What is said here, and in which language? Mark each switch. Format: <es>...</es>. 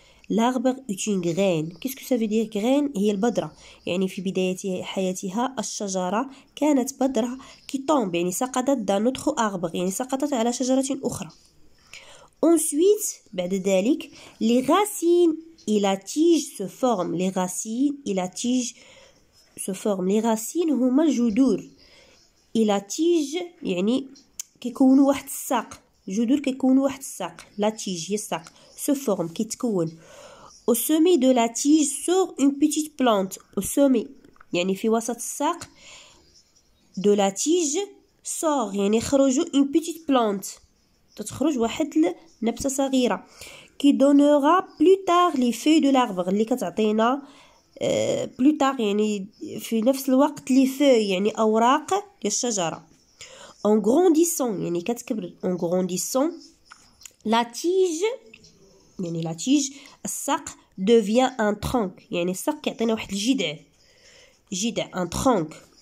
<fr>L'arbre est une graine. Qu'est-ce que ça veut dire graine?</fr> <ar>هي البذرة. يعني في بداية حياتها الشجرة كانت بذرة</ar> <fr>qui tombe</fr> <ar>يعني سقطت</ar> <fr>d'un autre arbre</fr> <ar>يعني سقطت على شجرة أخرى.</ar> <fr>Ensuite,</fr> <ar>بعد ذلك,</ar> <fr>les racines et la tige se forment. Les racines et la tige se forment. Les racines هما الجذور. et la tige</fr> <ar>يعني كيكونوا واحد الساق. جذور كيكونوا واحد الساق.</ar> <fr>La tige</fr> <ar>هي الساق.</ar> <fr>se forme كيتكون. Au sommet de la tige sort une petite plante. Au sommet</fr> <ar>يعني في وسط الساق</ar> <fr>de la tige sort</fr> <ar>يعني يخرج</ar> <fr>une petite plante.</fr> <ar>تخرج واحد نبتة صغيرة</ar> <fr>qui donnera plus tard les feuilles de l'arbre</fr> <ar>اللي كتعطينا</ar> <fr>plus tard</fr> <ar>يعني في نفس الوقت</ar> <fr>les feuilles</fr> <ar>يعني أوراق للشجرة.</ar> <fr>en grandissant</fr> <ar>يعني كتكبر.</ar> <fr>en grandissant la tige يعني la tige الساق devient un tronc</fr> <ar>يعني الساق كيعطينا واحد الجذع</ar> <fr>un tronc.</fr>